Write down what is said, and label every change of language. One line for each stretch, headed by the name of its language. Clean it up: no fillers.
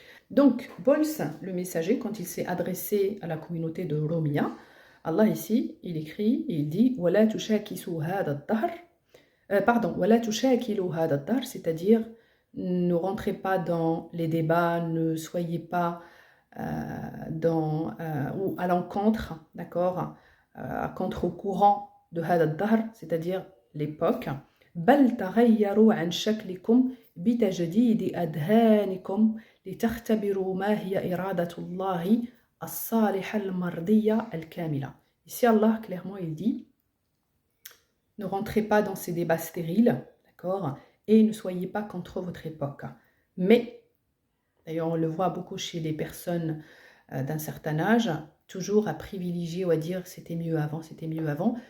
French: Donc Bols, le messager, quand il s'est adressé à la communauté de Romiya, Allah ici, il écrit et il dit
Arabic: وَلَا تُشَاكِسُوا هَذَا الدَّهْرِ
French: وَلَا تُشَاكِلُوا هَذَا الدَّهْرِ, c'est-à-dire ne rentrez pas dans les débats, ne soyez pas ou à l'encontre, d'accord, à contre-courant de
Arabic: هذا الدهر,
French: c'est-à-dire l'époque.
Arabic: بل تغيروا عن شكلكم بتجديد أذهانكم لتختبروا ما هي إرادة الله الصالحة المرضية الكاملة.
French: Ici Allah clairement il dit ne rentrez pas dans ces débats stériles, d'accord, et ne soyez pas contre votre époque. Mais d'ailleurs, on le voit beaucoup chez les personnes d'un certain âge, toujours à privilégier ou à dire c'était mieux avant, c'était mieux avant.